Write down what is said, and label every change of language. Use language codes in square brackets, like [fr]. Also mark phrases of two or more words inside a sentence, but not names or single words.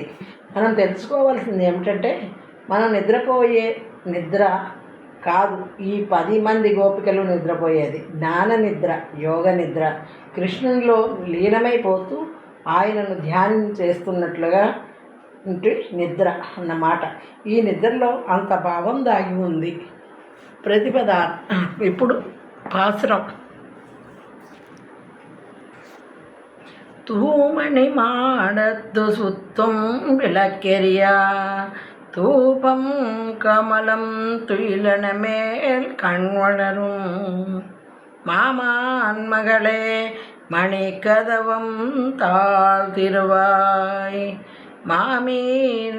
[te] మనం తెలుసుకోవాల్సింది ఏమిటంటే, మనం నిద్రపోయే నిద్ర కాదు, ఈ 10 మంది గోపికలు నిద్రపోయేది జ్ఞాన నిద్ర, యోగ నిద్ర. కృష్ణునిలో లీనమైపోతూ ఆయనను ధ్యానం చేస్తున్నట్లుగా నిద్ర అన్నమాట. ఈ నిద్రలో అంత భావం దాగి ఉంది. ప్రతిపద ఇప్పుడు పాసురం. [ta] தூமணி மாடத்து சுத்தும் விளக்கெரியா தூபம் கமலம் துயிலன மேல் கண்வளரும் மாமான் மகளே மணிக்கதவம் தாழ்த்திருவாய் மாமீன்